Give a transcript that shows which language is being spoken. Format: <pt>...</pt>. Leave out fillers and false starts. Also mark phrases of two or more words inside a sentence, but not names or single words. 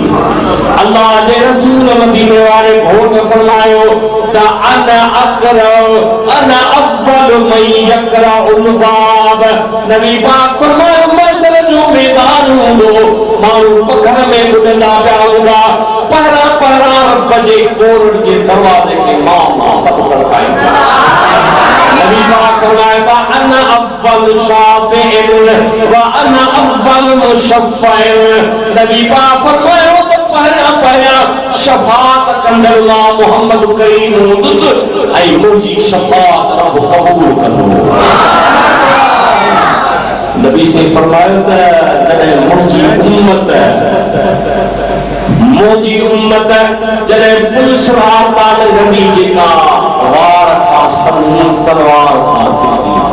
<sd>अल्लाह जे रसूल मदीने वाले घोट फरमायो त</sd> <ar>أنا أول من يقرع الباب.</ar> <sd>नबी पाक फरमायो महशर जो मैदान हूंदो, माण्हू पखर में ॿुधंदा पिया हूंदा, पहिरां पहिरां रब जे कोरड़ जे दरवाज़े खे मां मोहम्मद खड़काईंदा। नबी पाक फरमाया था</sd> <ar>أنا أول شافع وأنا أول مشفع.</ar> <sd>नबी पाक फरमायो त पहिरियां पहिरियां शफ़ाअत कंदड़ मां मोहम्मद करीम हूंदुसि ऐं मुंहिंजी शफ़ाअत रब क़बूल कंदो। नबी से फरमायो त जॾहिं मुंहिंजी उम्मत जॾहिं पुलसरा ताल लंघी, जेका वार खां तलवार खां तिखी</sd>